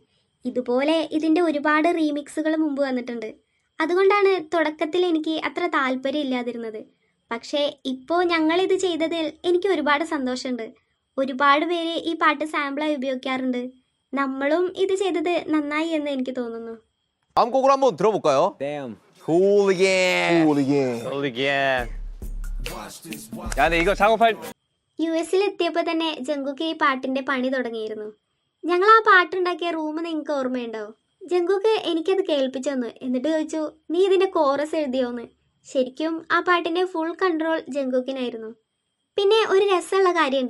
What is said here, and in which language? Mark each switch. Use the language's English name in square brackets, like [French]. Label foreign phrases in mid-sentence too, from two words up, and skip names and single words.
[Malayalam] ഇതുപോലെ ഇതിൻ്റെ ഒരുപാട് റീമിക്സുകൾ മുമ്പ് വന്നിട്ടുണ്ട്. അതുകൊണ്ടാണ് തുടക്കത്തിൽ എനിക്ക് അത്ര താല്പര്യം ഇല്ലാതിരുന്നത്. പക്ഷേ ഇപ്പോൾ ഞങ്ങളിത് ചെയ്തതിൽ എനിക്ക് ഒരുപാട് സന്തോഷമുണ്ട്. ഒരുപാട് പേര് ഈ പാട്ട് സാമ്പിളായി ഉപയോഗിക്കാറുണ്ട്. നമ്മളും ഇത് ചെയ്തത് നന്നായി എന്ന് എനിക്ക് തോന്നുന്നു. [Korean] 다음 곡을 한번 들어볼까요? Damn. 홀리겐. 홀리겐. 야, 근데 이거 작업할 [Malayalam] US എത്തിയപ്പോൾ തന്നെ ജങ്കുക്ക് ഈ പാട്ടിൻ്റെ പണി തുടങ്ങിയിരുന്നു. ഞങ്ങൾ ആ പാട്ടുണ്ടാക്കിയ റൂം നിങ്ങൾക്ക് ഓർമ്മയുണ്ടോ? ജങ്കുക്ക് എനിക്കത് കേൾപ്പിച്ചു തന്നു. എന്നിട്ട് ചോദിച്ചു, നീ ഇതിൻ്റെ കോറസ് എഴുതിയോന്ന്. ശരിക്കും ആ പാട്ടിൻ്റെ [English] full control [Malayalam] ജങ്കുക്കിനായിരുന്നു. പിന്നെ ഒരു രസമുള്ള കാര്യമുണ്ട്.